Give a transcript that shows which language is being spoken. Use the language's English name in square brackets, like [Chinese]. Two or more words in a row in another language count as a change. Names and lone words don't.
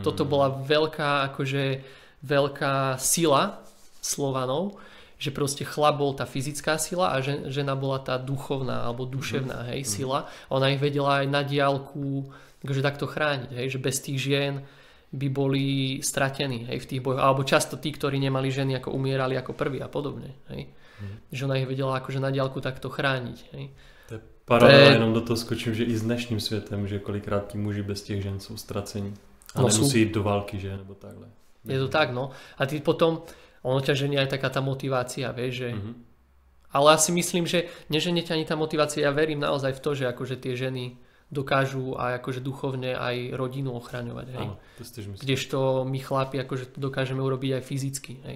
[Slovak] Toto bola veľká sila Slovanov, že proste chlap bol tá fyzická sila a žena bola tá duchovná alebo duševná, hej, sila. A ona ich vedela aj na diaľku akože takto chrániť, hej, že bez tých žien by boli stratení, hej, v tých bojoch. Alebo často tí, ktorí nemali ženy, ako umierali ako prví a podobne. Hej. Že ona ich vedela akože na diaľku takto chrániť. Hej. [Czech] To je paralela, jenom do toho skočím, že i s dnešním světem, že kolikrát tí muži bez těch žen jsou ztracení. A nemusí jít do války, že? Nebo takhle. [Slovak] Je to tak, no. A ty potom, ono ťa ženie aj taká tá motivácia, vieš, že... Ale ja si myslím, že neženie ťa ani tá motivácia, ja verím naozaj v to, že akože tie ženy dokážu aj akože duchovne aj rodinu ochraňovať, hej. Áno, to si tiež myslím. Kdežto my chlapi akože to dokážeme urobiť aj fyzicky, hej.